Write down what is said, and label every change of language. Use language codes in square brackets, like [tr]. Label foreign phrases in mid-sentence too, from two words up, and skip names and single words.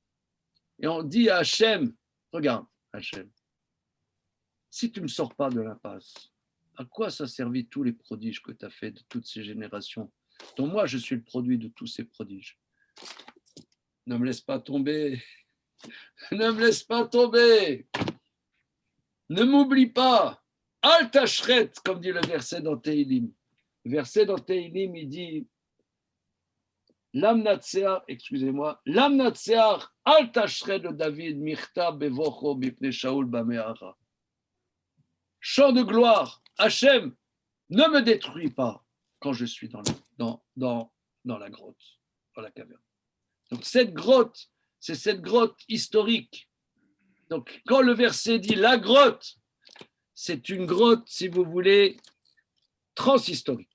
[fr] Et on dit à Hachem, regarde Hachem, si tu ne me sors pas de l'impasse, à quoi ça servit tous les prodiges que tu as fait de toutes ces générations, dont moi je suis le produit de tous ces prodiges? Ne me laisse pas tomber, ne me laisse pas tomber, ne m'oublie pas, [he] Al Tashret, [fr] comme dit le verset dans Tehillim. Le verset dans Tehillim, il dit [he] למנצח, למנצח, אל תשחת לדוד, מכתם בברחו, מפני שאול במערה. [fr] Chant de gloire, Hachem, ne me détruis pas quand je suis dans la grotte, dans la caverne. Donc cette grotte, c'est cette grotte historique. Donc quand le verset dit la grotte, c'est une grotte, si vous voulez, transhistorique.